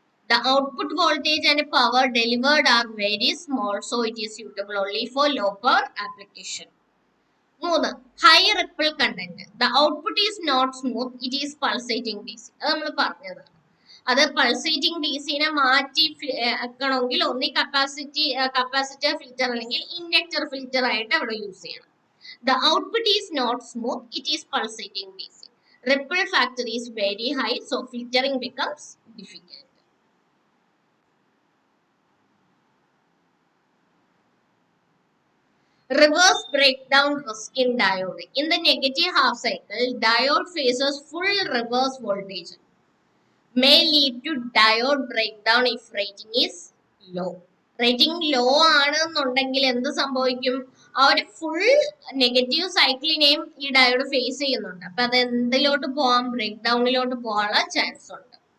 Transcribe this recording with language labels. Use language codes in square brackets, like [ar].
[en] The output voltage and power delivered are very small, so it is suitable only for low power application. 3, high ripple content. The output is not smooth, it is pulsating DC. [ml] അത് നമ്മൾ പറഞ്ഞതാണ്. അത് pulsating DCനെ മാറ്റി ആക്കണമെങ്കിൽ ഒന്നി capacitor filter അല്ലെങ്കിൽ inductor filter ആയിട്ട് അവിടെ use ചെയ്യണം. [en] The output is not smooth, it is pulsating DC. Ripple factor is very high, so filtering becomes difficult. Reverse breakdown risk in diode. In the negative half cycle, diode faces full reverse voltage. May lead to diode breakdown if rating is low. Rating low [ml] ആണെന്നുണ്ടെങ്കിൽ എന്ത് സംഭവിക്കും? ആ ഒരു full negative സൈക്കിളിനെയും ഈ diode face ചെയ്യുന്നുണ്ട്. അപ്പൊ അത് എന്തിലോട്ട് പോവാം, ബ്രേക്ക് ഡൗണിലോട്ട് പോകാനുള്ള ചാൻസ് ഉണ്ട്.